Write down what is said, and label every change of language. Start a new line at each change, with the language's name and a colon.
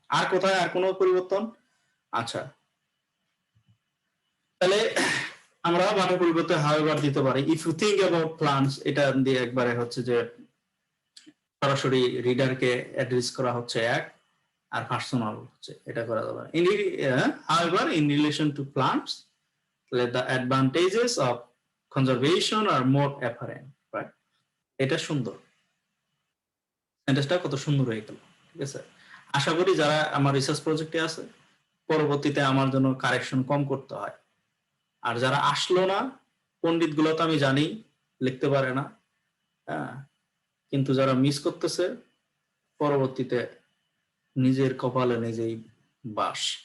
Bangla: আর কোথায় আর কোনো পরিবর্তন? আচ্ছা, তাহলে আমরা বাটের পরিবর্তে হাউএভার দিতে পারি।
English: if you think about plants,
Bangla: এটা দিয়ে একবারে হচ্ছে যে সরাসরি রিডারকে অ্যাড্রেস করা হচ্ছে এক, আর পার্সোনাল হচ্ছে এটা করা যাবে।
English: However in relation to plants the advantages of conservation are more apparent, right?
Bangla: এটা সুন্দর, সেন্টেন্সটা কত সুন্দর হয়ে গেল, ঠিক আছে? আশা করি যারা আমার রিসার্চ প্রজেক্টে আছে পরবর্তীতে আমার জন্য কারেকশন কম করতে হয়। আর যারা আসলো না, পণ্ডিত গুলো তো আমি জানি লিখতে পারে না, হ্যাঁ, কিন্তু যারা মিস করতেছে পরবর্তীতে নিজের কপালে নিজেই বাস।